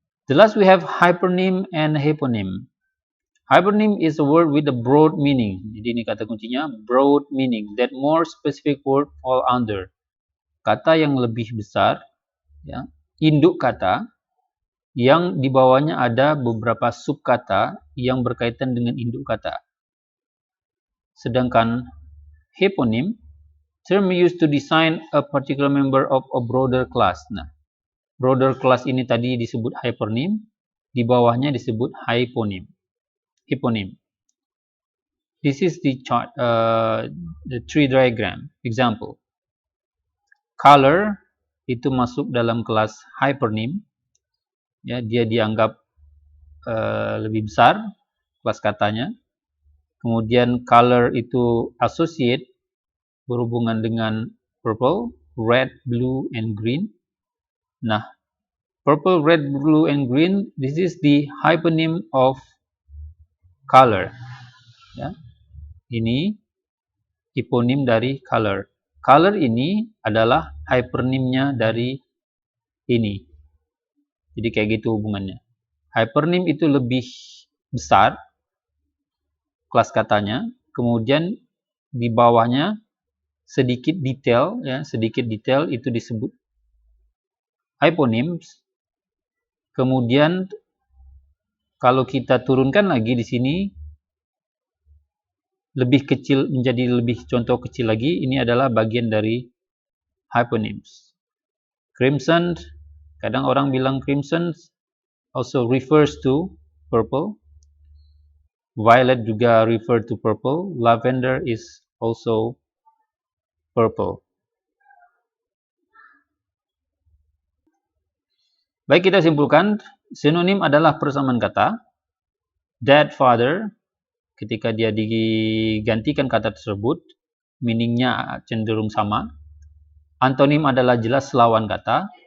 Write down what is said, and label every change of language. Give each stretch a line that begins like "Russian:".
English: The last we have hypernym and hyponym. Hypernym is a word with a broad meaning.
Indonesian: Jadi ini kata kuncinya,
English: broad meaning, that more specific word fall under.
Indonesian: Kata yang lebih besar, ya, induk kata, yang di bawahnya ada beberapa subkata yang berkaitan dengan induk kata. Sedangkan
English: hyponym, term used to design a particular member of a broader class.
Indonesian: Nah, broader class ini tadi disebut hypernym, di bawahnya disebut hyponym.
English: This is the chart, the tree diagram. Example.
Indonesian: Color itu masuk dalam kelas hypernym. Ya, dia dianggap lebih besar kelas katanya. Kemudian color itu associate, berhubungan dengan
English: purple, red, blue, and green. Nah, purple, red, blue, and green, this is the hyponym of color.
Indonesian: Ya. Ini hiponim dari color. Color ini adalah hypernymnya dari ini. Jadi kayak gitu hubungannya. Hypernym itu lebih besar kelas katanya, kemudian di bawahnya sedikit detail itu disebut hyponyms. Kemudian kalau kita turunkan lagi di sini lebih kecil, menjadi lebih contoh kecil lagi, ini adalah bagian dari hyponyms.
English: Crimson,
Indonesian: kadang orang bilang
English: crimson also refers to purple. Violet juga refer to purple. Lavender is also purple.
Indonesian: Baik, kita simpulkan, sinonim adalah persamaan kata. Dead father, ketika dia digantikan kata tersebut, meaningnya cenderung sama. Antonim adalah jelas lawan kata.